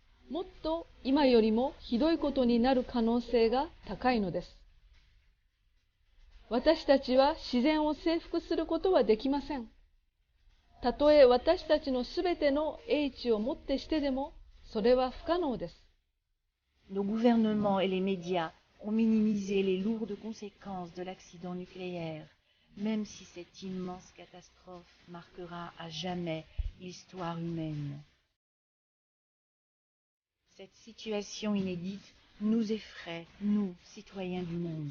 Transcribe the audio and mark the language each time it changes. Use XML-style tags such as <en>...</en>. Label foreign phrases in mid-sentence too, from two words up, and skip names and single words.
<ja>もっと今よりもひどいことになる可能性が高いのです。私たちは自然を征服することはできません。たとえ私たちのすべての英知をもってしてでも、それは不可能です。</ja> <fr>Nos gouvernements et les médias ont minimisé les lourdes conséquences de l'accident nucléaire, même si cette immense catastrophe marquera à jamais l'histoire humaine. Cette situation inédite nous effraie, nous, citoyens du monde.</fr>